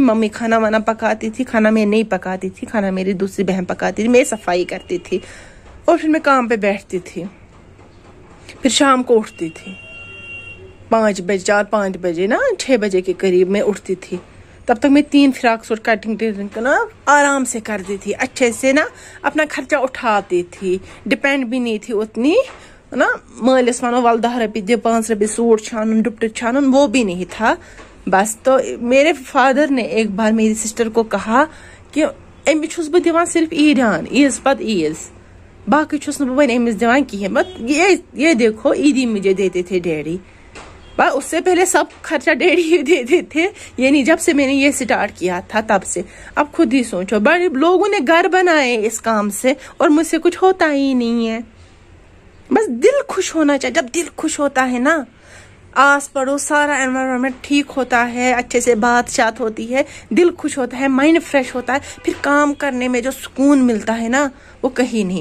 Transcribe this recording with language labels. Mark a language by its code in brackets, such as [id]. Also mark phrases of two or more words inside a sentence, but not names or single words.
[hi] मम्मी खाना वाना पकाती थी, खाना मैं नहीं पकाती थी, खाना मेरी दूसरी बहन पकाती थी, मैं सफाई करती थी, और फिर मैं काम पे बैठती थी। फिर शाम को उठती थी 5 बजे, 4-5 बजे ना, 6 बजे के करीब मैं उठती थी। तब तक मैं 3 फ्रॉक सूट कटिंग ना आराम से करती थी, अच्छे से ना अपना खर्चा उठाती थी, डिपेंड भी नहीं थी उतनी ना [ks] मालिस वनो वल 10 रपी दे 5 रपी सूट छानुन दुपट्टे छानुन, [hi] वो भी नहीं था बस। तो मेरे फादर ने एक बार मेरी सिस्टर को कहा कि [ks] अमिस छुस बह दिवान सिर्फ ईदान, ईज पत ईज, बाकी छुस न बह अमिस दिवान कहीं। [hi] बट ये देखो ईदी मुझे देते थे डैडी, बस उससे पहले सब खर्चा डैडी ही देते थे, ये नहीं जब से मैंने ये स्टार्ट किया था तब से। अब खुद ही सोचो, बड़े लोगों ने घर बनाए इस काम से और मुझसे कुछ होता ही नहीं है। बस दिल खुश होना चाहिए, जब दिल खुश होता है ना, आस पड़ोस सारा एनवायरनमेंट ठीक होता है, अच्छे से बात चात होती है, दिल खुश होता है, माइंड फ्रेश होता है, फिर काम करने में जो सुकून मिलता है ना वो कहीं नहीं।